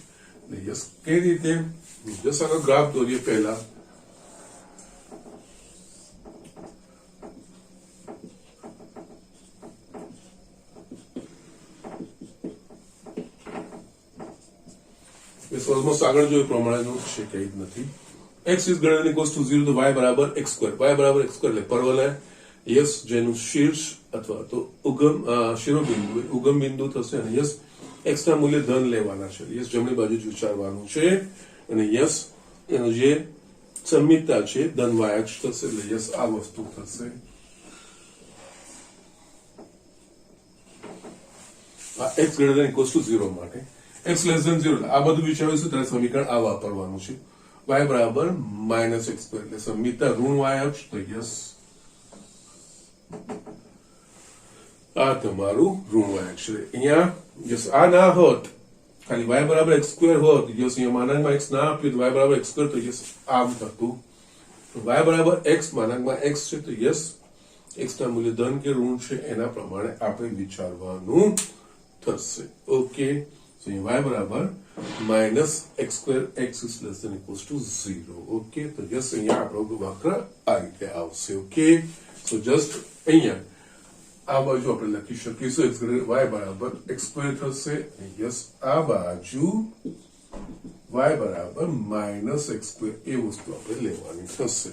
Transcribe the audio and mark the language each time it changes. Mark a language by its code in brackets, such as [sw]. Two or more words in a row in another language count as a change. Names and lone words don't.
[gu] એટલે યસ, કઈ રીતે જસ આનો ગ્રાફ દોરીએ પહેલા. ઓલમોસ્ટ આગળ જોયું પ્રમાણેનું છે, કઈ જ નથી. [en] x is greater than equals to 0 [gu] તો y બરાબર x સ્ક્વેર, y બરાબર x સ્ક્વેર એટલે પરવલય. યસ, જેનું શીર્ષ અથવા તો શિરોબિંદુ ઉગમ બિંદુ થશે. અને યસ, x ના મૂલ્ય ધન લેવાના છે. યસ, જમણી બાજુ જ વિચારવાનું છે. અને યસ, એનું જે સંમિતતા છે ધન y અક્ષ થશે. એટલે યસ, આ વસ્તુ થશે. આ [en] x greater than equals to 0 [gu] માટે. [en] x less than 0 [gu] આ બધું વિચારીશું ત્યારે સમીકરણ આ વાપરવાનું છે. y બરાબર માઇનસ x સ્ક્વેર એટલે સંમિતતા ઋણ y અક્ષ. તો યસ, આ તમારું ઋણ y અક્ષ. અહીંયા યસ, આ ના હોત, ખાલી y બરાબર x સ્ક્વેર હોત, યસ અહીંયા માનાંકમાં x ના આપ્યું તો y બરાબર x સ્ક્વેર, તો યસ આમ થતું. y બરાબર x માનાંકમાં x છે તો યસ, x ના મૂલ્ય ધન કે ઋણ છે એના પ્રમાણે આપણે વિચારવાનું થશે. ઓકે, so y બરાબર માઇનસ x સ્ક્વેર, [en] x is less than equals to 0. [gu] ઓકે, તો જસ્ટ અહીંયા આપણો વક્ર આ રીતે આવશે. ઓકે, so જસ્ટ અહીંયા આ બાજુ આપણે લખી શકીશું x y બરાબર x સ્ક્વેર થશે. યસ, આ બાજુ y બરાબર માઇનસ x સ્ક્વેર એ વસ્તુ આપણે લેવાની થશે.